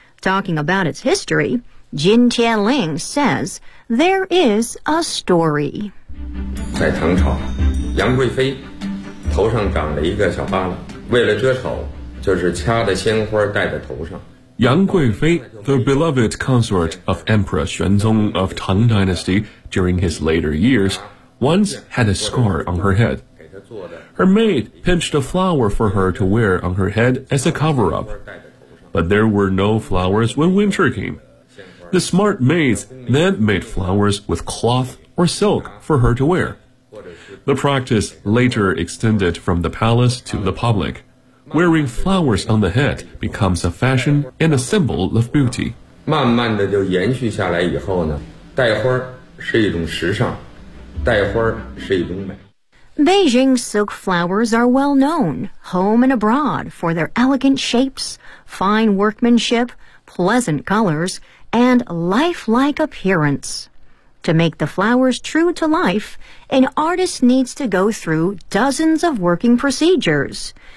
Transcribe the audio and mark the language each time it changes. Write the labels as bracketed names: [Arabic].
[English] Talking about its history, Jin Tianling says there is a story. [Chinese] 在唐朝，杨贵妃头上长了一个小疤瘌，为了遮丑，就是掐的鲜花戴在头上。 [English] 杨贵妃, the beloved consort of Emperor Xuanzong of Tang Dynasty during his later years, once had a scar on her head. Her maid pinched a flower for her to wear on her head as a cover-up. but there were no flowers when winter came. The smart maids then made flowers with cloth or silk for her to wear. The practice later extended from the palace to the public. Wearing flowers on the head becomes a fashion and a symbol of beauty. [Chinese] 慢慢的就延续下来以后呢，戴花是一种时尚，戴花是一种美。 [English] Beijing silk flowers are well known, home and abroad, for their elegant shapes, fine workmanship, pleasant colors, and lifelike appearance. To make the flowers true to life, an artist needs to go through dozens of working procedures.